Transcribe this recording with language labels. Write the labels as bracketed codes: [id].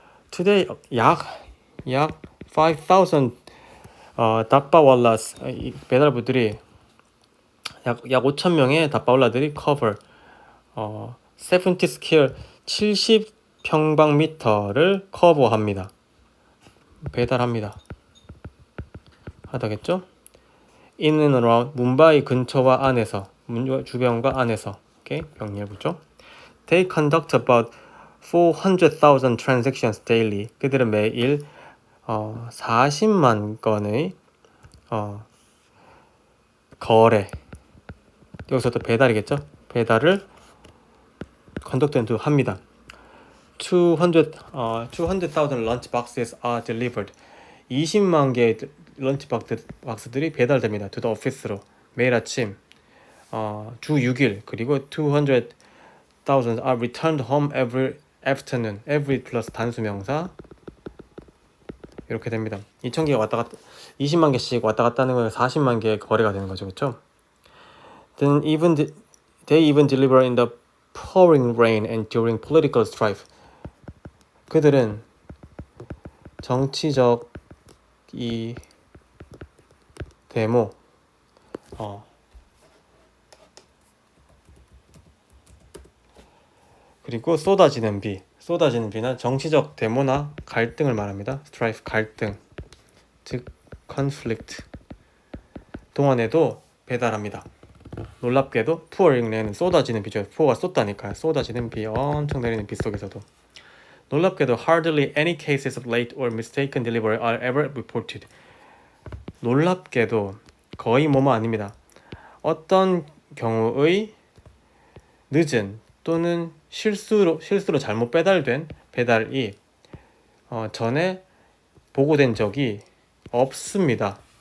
[en] Today [ko] 약 5,000 다빠왈라스 배달부들이 약 5,000명의 다빠왈라들이 [en] cover 70 square [ko] 70평방미터를 커버합니다. 배달합니다. 하다겠죠? [en] In and around [ko] 뭄바이 근처와 안에서 주변과 안에서. 오케이, 병렬구조. [en] They conduct about 400,000 transactions daily. [ko] 그들은 매일 40만 건의 거래, 여기서 또 배달이겠죠? 배달을 conduct 합니다. [en] 200,000 lunch boxes are delivered. [ko] 20만 개의 런치 박스들이 배달됩니다. [en] to the office [ko] 로 매일 아침 주 6일. 그리고 [en] 200,000 are returned home every afternoon. [ko] every 플러스 단수명사 이렇게 됩니다. 2,000개가 왔다 갔다 20만 개씩 왔다 갔다 하는 거에 40만 개의 거래가 되는 거죠. 그렇죠? [en] Then they even deliver in the pouring rain and during political strife. [ko] 그들은 정치적 이 데모 그리고 쏟아지는 비는 정치적 데모나 갈등을 말합니다. strife, 갈등, 즉 conflict 동안에도 배달합니다. 놀랍게도 pouring rain은 쏟아지는 비죠. pour가 쏟다니까요. 쏟아지는 비, 엄청 내리는 비 속에서도 놀랍게도 [en] hardly any cases of late or mistaken delivery are ever reported. [ko] 놀랍게도 거의 뭐뭐 아닙니다. 어떤 경우의 늦은 또는 실수로 잘못 배달된 배달이 전에 보고된 적이 없습니다.